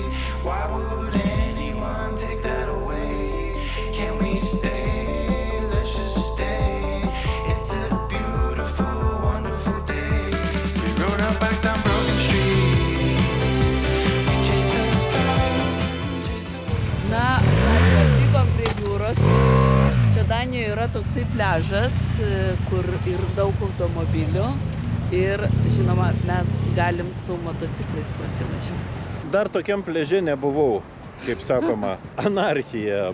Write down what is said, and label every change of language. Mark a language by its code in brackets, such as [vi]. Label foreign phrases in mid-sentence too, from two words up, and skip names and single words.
[en] Why would anyone take that away? Can we stay? Let's just stay. It's a beautiful, wonderful day. We rode our bikes down broken streets. We chased the sun. [lt] Na, atvykom prie jūros. Čia Danijoje yra toksai pliažas, kur ir daug automobilių. Ir, žinoma, mes galim su motociklais pasivažiuoti. Dar tokiam pliaže nebuvau, kaip sakoma, anarchija.